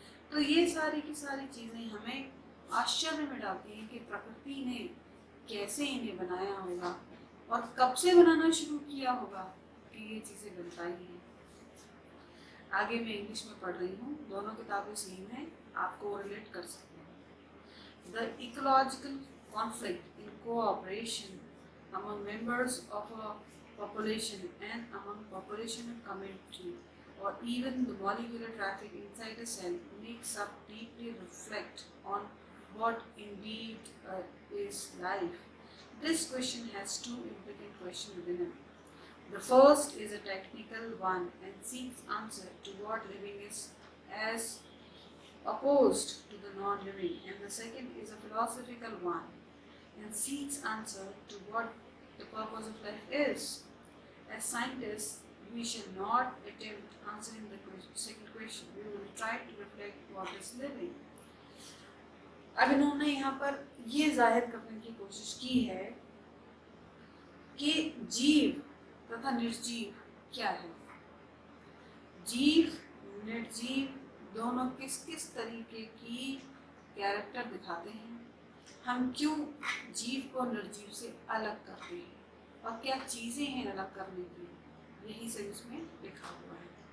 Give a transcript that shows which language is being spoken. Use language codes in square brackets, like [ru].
[hi] तो ये सारी की सारी चीज़ें हमें आश्चर्य में डालती हैं कि प्रकृति ने कैसे इन्हें बनाया होगा और कब से बनाना शुरू किया होगा कि ये चीज़ें बन पाई हैं। आगे मैं इंग्लिश में पढ़ रही हूँ, दोनों किताबें सेम हैं, आपको रिलेट कर सकते हैं। [en] The ecological conflict in cooperation among members of a population and among population and community, or even the molecular traffic inside a cell makes up deeply reflect on what indeed is life. This question has two important questions within it. The first is a technical one and seeks answer to what living is as opposed to the non-living, and the second is a philosophical one and seeks answer to what the purpose of life is. As scientists, we shall not attempt answering the second question. We will try to reflect what is living. [hi] अब इन्होंने यहाँ पर ये जाहिर करने की कोशिश की है कि जीव तथा निर्जीव क्या है। जीव निर्जीव दोनों किस किस तरीके की कैरेक्टर दिखाते हैं, हम क्यों जीव को निर्जीव से अलग करते हैं और क्या चीज़ें हैं अलग करने की, यही सब इसमें लिखा हुआ है।